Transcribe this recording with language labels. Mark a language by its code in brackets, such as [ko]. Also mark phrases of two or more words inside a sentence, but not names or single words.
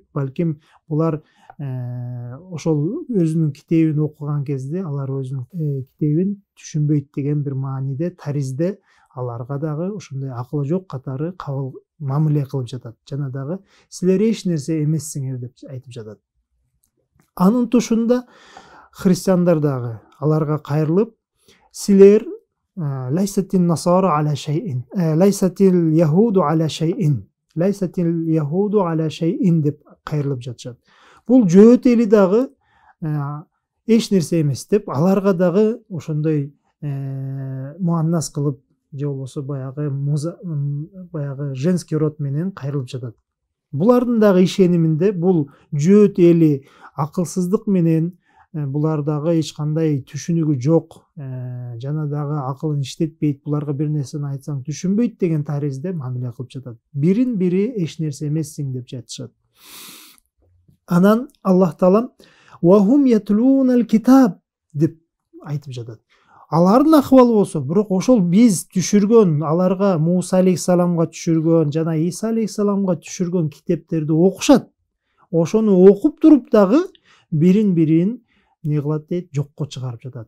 [ky] Балким булар ошол өзүнүн китебин окуган кезде алар өзүнүн китебин түшүнбөйт деген бир мааниде, таризде аларга дагы ошондой акылы жок катары кабыл мамиле кылып жатат. Жана дагы силер эч нерсе эмессиңер деп айтып жатат. Анын тушунда христиандар дагы аларга кайрылып, силер [ar] ليست النصارى على شيء، ليست اليهود على شيء، ليست اليهود على شيء [ky] деп кайрылып жатышат. Бул жөөт эли дагы эч нерсе эмес деп, аларга дагы ошондой муаннас кылып же болбосо баягы [ru] женский род [ky] менен кайрылып жатат. Булардын дагы ишениминде бул жөөт эли акылсыздык менен, булардагы эч кандай түшүнүгү жок, жана дагы акылын иштетпейт, буларга бир нерсени айтсаң түшүнбөйт деген таризде мамиле кылып жатат. Бирин бири эч нерсе эмессиң деп жатышат. Анан Аллах Таалам [ar] وهم يتلون الكتاب [ky] деп айтып жатат. Алардын акыбалы болсо, бирок ошол биз түшүргөн, аларга Муса алейхисаламга түшүргөн жана Иса алейхисаламга түшүргөн китептерди окушат. Ошону окуп туруп дагы бирин не кылат дейт, жокко чыгарып жатат.